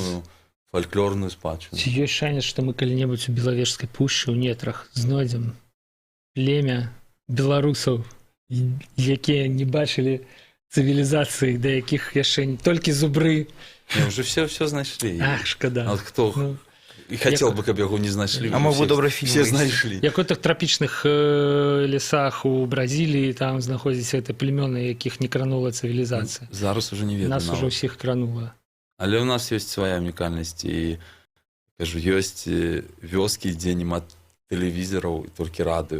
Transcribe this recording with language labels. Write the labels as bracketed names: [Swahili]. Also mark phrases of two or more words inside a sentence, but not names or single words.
[Belarusian] моцную фальклорную спадчыну. Ці ёсць шанец, што мы калі-небудзь у Белавежскай пушчы ў нетрах знойдзем племя беларусаў, якія не бачылі цывілізацыі, да якіх яшчэ не толькі зубры. Не, уже все знайшлі. Ах, шкада. [Russian] А вот кто Ну, и хотел бы, [Belarusian] каб яго не знайшлі. А мог бы [Russian] Все- [Belarusian] добры фільм [Russian] Все [Belarusian] выйсці. знайшлі. як у тых трапічных лесах у Бразіліі там знаходзяцца гэта племёны, якіх не кранула цывілізацыя. Зараз уже не ведаю. Нас уже ўсіх кранула. Але у нас ёсць свая унікальнасць. І, кажу, ёсць вёскі, дзе няма тэлевізараў, і толькі радыё.